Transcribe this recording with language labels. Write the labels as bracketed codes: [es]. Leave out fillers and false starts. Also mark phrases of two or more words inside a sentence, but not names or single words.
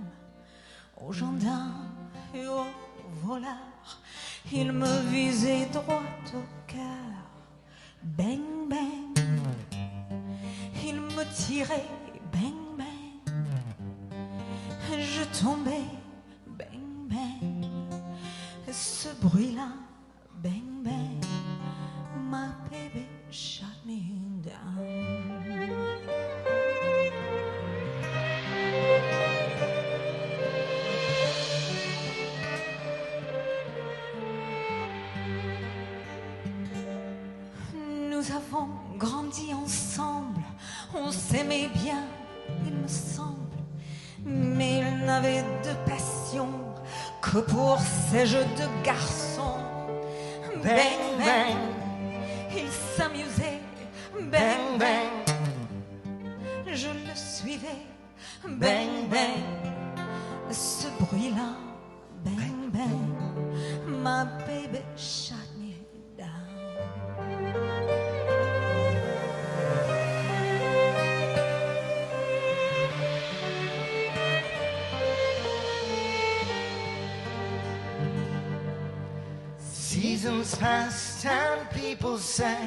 [fr] Aux gendarmes et aux voleurs, ils me visaient droit au cœur. Bang, bang, ils me tiraient. Bang, bang, je tombais. Bang, bang, ce bruit-là. [en] Bang, bang, my baby shot me down. [fr] Nous avons grandi ensemble, on s'aimait bien, il me semble, mais il n'avait de passion que pour ces jeux de garçons. Bang, bang, il s'amusait. Bang, bang, je le suivais. Bang, bang, ce bruit-là. [en] Bang, bang, my baby shot me down. Seasons passed and people sang.